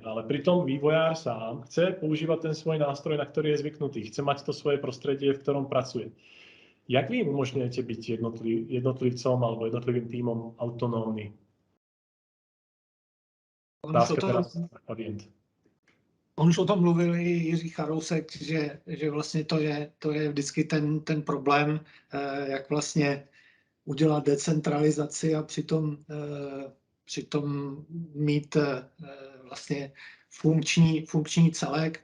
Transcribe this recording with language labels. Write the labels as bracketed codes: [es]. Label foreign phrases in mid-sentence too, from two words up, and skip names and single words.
[sk] Ale pritom vývojár sám chce používať ten svoj nástroj, na ktorý je zvyknutý. Chce mať to svoje prostredie, v ktorom pracuje. Jak vy umožňujete byť jednotlivcom alebo jednotlivým týmom autonómny? Otázka teraz orient. [cs] On už o tom mluvil i Jiří Charousek, že vlastně to je vždycky ten problém, jak vlastně udělat decentralizaci a přitom mít vlastně funkční celek.